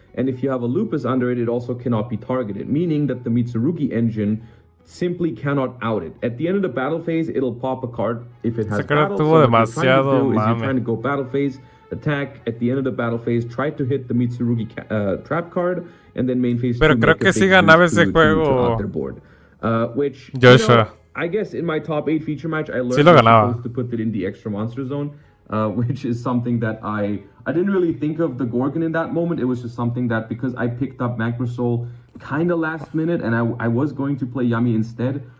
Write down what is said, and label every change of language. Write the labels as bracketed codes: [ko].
[en] And if you have a Lupus under it, it also cannot be targeted, meaning that the Mitsurugi engine simply cannot out it. At the end of the battle phase, it'll pop a card if it has battle. So what you're trying to do is you're trying to go battle phase, attack. At the end of the battle phase, try to hit the Mitsurugi trap card, and then main phase. [es] Pero creo que sí ganaba ese juego. [en] Which, [es] Joshua. [en] You know, I guess in my top 8 feature match, I learned to put it in the extra monster zone. Which is something that I didn't really think of the Gorgon in that moment. It was just something that, because I picked up Vanquish Soul kind of last minute, and I was going to play Yami instead.